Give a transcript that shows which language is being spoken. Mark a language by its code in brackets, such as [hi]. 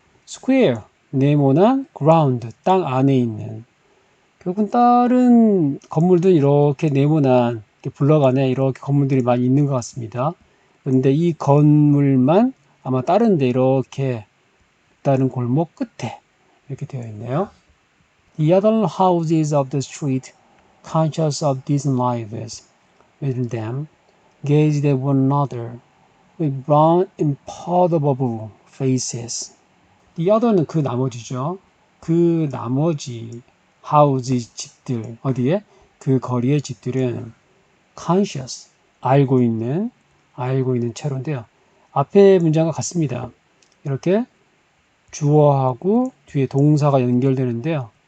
[ko] square 네모난 ground 땅 안에 있는 결국은 다른 건물들은 이렇게 네모난 블럭 안에 이렇게 건물들이 많이 있는 것 같습니다. 그런데 이 건물만 아마 다른데 이렇게 다른 골목 끝에 이렇게 되어 있네요. [en] The other houses of the street, conscious of these lives within them, gazed at one another with brown, imperturbable faces. [ko] The other는 그 나머지죠. 그 나머지 houses 집들 어디에? 그 거리의 집들은 conscious 알고 있는 채로인데요. 앞에 문장과 같습니다. 이렇게 주어하고 뒤에 동사가 연결되는데요.